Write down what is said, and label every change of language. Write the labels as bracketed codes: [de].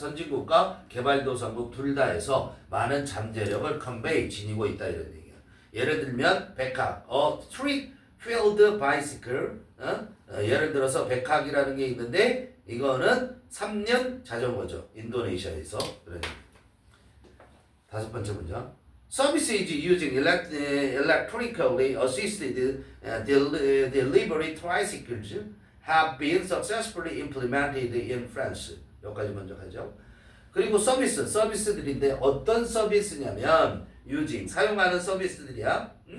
[ko] 선진국과 개발도상국 둘 다 해서 많은 잠재력을 컨베이, 지니고 있다 이런 얘기야. 예를 들면 백학, street field bicycle, 예를 들어서 백학이라는 게 있는데 이거는 3년 자전거죠. 인도네시아에서. 그래. 다섯 번째 문장. [en] Services using electronically assisted delivery tricycles have been successfully implemented in France. [ko] 여기까지 먼저 가죠. 그리고 서비스들인데 어떤 서비스냐면 using 사용하는 서비스들이야.